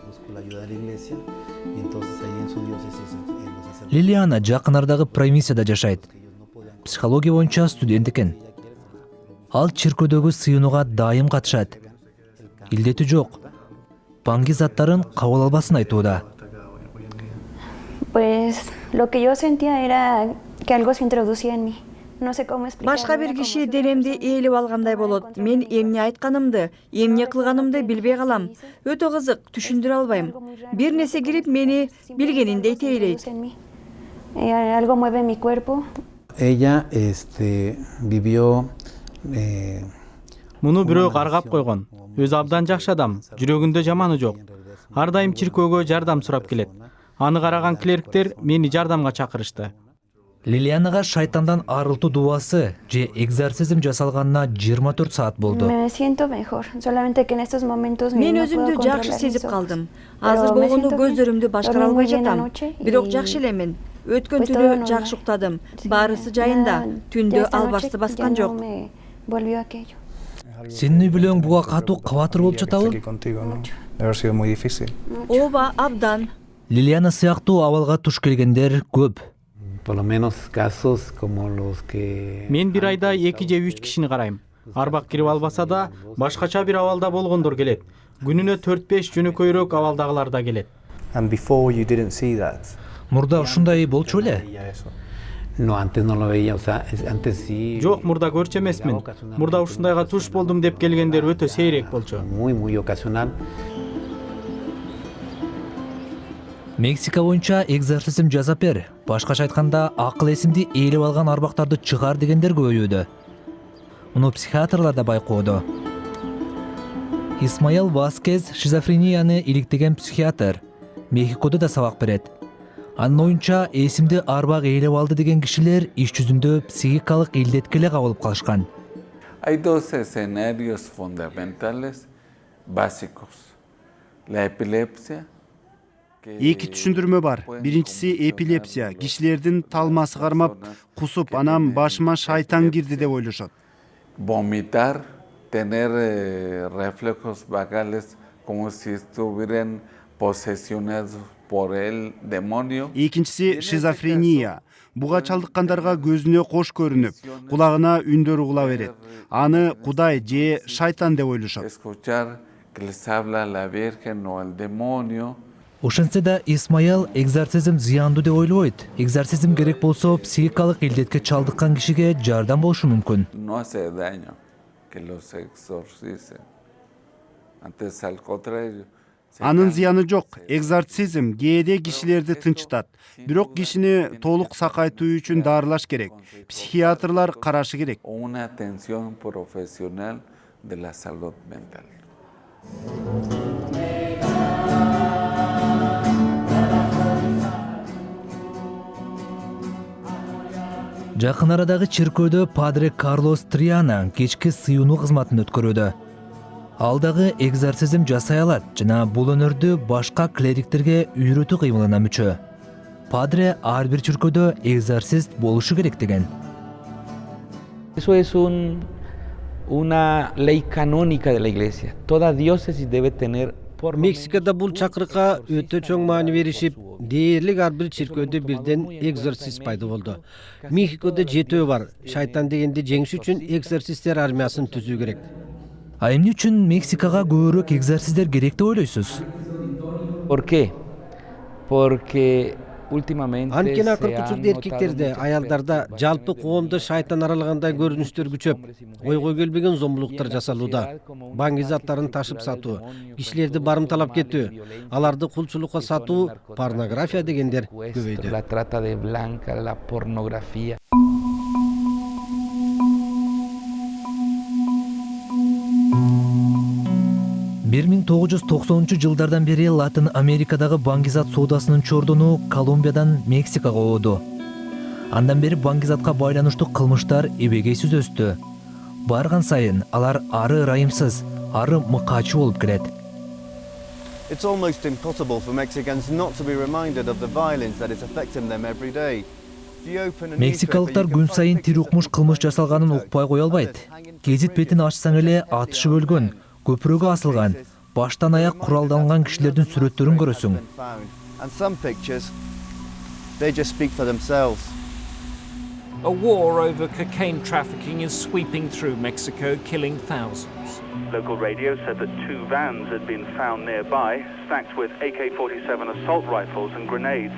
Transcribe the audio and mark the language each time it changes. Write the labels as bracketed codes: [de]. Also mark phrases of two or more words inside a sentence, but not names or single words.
[ky] Лилиана жакын ардагы провинцияда жашайт. Психология боюнча студент экен. Ал чиркөөдөгү сыйынууга дайым катышат. Илдети жок. Банги заттарын кабыл албасын айтууда. [es] Pues lo que yo sentía era que algo se introducía en mí. No sé cómo explicarlo. [ky] Башка бир киши денемди ээлеп алгандай болот. Мен эмне айтканымды, эмне кылганымды билбей калам. Өтө кызык, түшүндүрө албайм. Бир нерсе кирип мени билгениндей тейлейт. [es] Algo mueve mi cuerpo. Ella vivió [ky] Муну бирөө каргап койгон. Өзү абдан жакшы адам, жүрөгүндө жаманы жок. Ар дайым чиркөөгө жардам сурап келет. Аны караган клерктер мени жардамга чакырышты. Лилианага шайтандан арылтуу дубасы же экзорцизм жасалганына 24 саат болду. [es] Me siento mejor, solamente que en estos momentos [ky] Мен [es] no [ky] өзүмдү [es] puedo [ky] жакшы [es] controlar [ky] сезип [es] mis [ky] калдым. [es] ojos. [ky] Азыр [es] Pero me [ky] болгону [es] siento [ky] көздөрүмдү [es] bien. [ky] башкара [es] Dormí [ky] албай [es] muy bien [ky] жатам. [es] anoche [ky] Бирок [es] y [ky] жакшы элемин. Өткөн [es] pues todo [ky] түнү [es] normal. [ky] жакшы уктадым. [es] Sí, [ky] Баарысы [es] ya- [ky] жайында. [es] ya [ky] Түндө [es] esta [ky] албасты [es] noche [ky] баскан [es] ya [ky] жок. [es] no me volvió aquello. [ky] Сенин үй бүлөң буга катуу кабатыр болуп жатабы? [es] Debe haber sido muy difícil. [ky] Ооба, абдан. Лилиана сыяктуу абалга туш келгендер көп. [es] Por lo menos casos como los que... [ky] Мен бир айда 2 же 3 кишини карайм. Арбак кирип албаса да, башкача бир абалда болгондор келет. Күнүнө 4-5 жөнөкөйрөөк абалдагылар да келет. [en] And before you didn't see that. [ky] Мурда ушундай болчу эле. [es] No, antes no lo veía, o sea, antes sí... [ky] Жок, мурда көрчү эмесмин. Мурда ушундайга туш болдум деп келгендер өтө сейрек болчу. [es] Muy ocasional. [ky] Мексика боюнча экзорцизм жасап бер. Башкача айтканда, акыл эсимди ээлеп алган арбактарды чыгар дегендер көбөйүүдө. Муну психиатрлар да байкоодо. Исмаил Васкез шизофренияны иликтеген психиатр. Мехикодо да сабак берет. Анын оюнча, эсимди арбак ээлеп алды деген кишилер иш жүзүндө психикалык илдеткеле кабылып калышкан. [es] Hay dos escenarios fundamentales básicos. La epilepsia. [ky] Эки түшүндүрмө бар. Биринчиси эпилепсия. Кишилердин талмасы кармап, кусуп, анан башыма шайтан кирди деп ойлошот. [es] Vomitar, tener reflejos vagales como si estuvieran posesionados por el demonio. [ky] Экинчиси шизофрения. Буга чалдыккандарга көзүнө кош көрүнүп, кулагына үндөр угула берет. Аны Кудай же шайтан деп ойлошот. [es] Escuchar que les habla la Virgen o el demonio. [ky] Ошентсе да Исмаил экзорцизм зыяндуу деп ойлойт. Экзорцизм керек болсо психикалык илдетке чалдыккан кишиге жардам болушу мүмкүн. [es] No hace daño que los exorcicen. Antes al contrario. [ky] Анын зыяны жок. Экзорцизм кээде кишилерди тынчытат. Бирок кишини толук сакайтуу үчүн дарылаш керек. Психиатрлар карашы керек. [es] Una atención profesional de la salud mental. [ky] Жакын арадагы чиркөөдө падре Карлос Триана кечки сыюунуу кызматын өткөрүүдө. Ал дагы экзорцизм жасай алат жана бул өнөрдү башка клериктерге үйрөтүү кыймылына мүчө. Падре ар бир чиркөөдө экзорцист болушу керек деген. [es] Eso es una ley canónica de la iglesia. Toda diócesis debe tener por lo [ky] Мексикада бул чакырыкка өтө чоң маани беришип, дээрлик ар бир чиркөөдө бирден экзорцист пайда болду. Мехикодо 7 бар. Шайтан дегенди жеңиш үчүн экзорцисттер армиясын түзүү керек. А эмне үчүн Мексикага көбүрөөк экзорцисттер керек деп ойлойсуз? [es] ¿Por qué? Porque últimamente [ky] Анткени [es] se [ky] акыркы [es] han [ky] учурда эркектерде, [es] notado [ky] аялдарда жалпы коомдо шайтан аралгандай көрүнүштөр күчөп, ойго келбеген зомбулуктар жасалууда. Баңги заттарын ташып сатуу, кишилерди барымталап кетүү, аларды кулчулукка сатуу, порнография дегендер көбөйдү. [es] la trata de blanca, la pornografía. [ky] Бир 1990-жылдардан бери Латын Америкадагы баңгизат соодасынын чордону Колумбиядан Мексикага ооду. Андан бери баңгизатка байланыштуу кылмыштар эбегейсиз өстү. Барган сайын алар ары ырайымсыз, ары мыкаачы болуп келет. [en] It's almost impossible for Mexicans not to be reminded of the violence that is affecting them every day. [ky] Мексикалыктар күн сайын тирукмуш кылмыш жасалганын укпай кое албайт. Гезит бетин ачсаң эле атышып өлгөн, көпүрөгө асылган, баштан аяк куралданган кишилердин сүрөттөрүн көрөсүң. [en] And some pictures, they just speak for themselves. A war over cocaine trafficking is sweeping through Mexico, killing thousands. Local radio said that 2 vans had been found nearby, stacked with AK-47 assault rifles and grenades.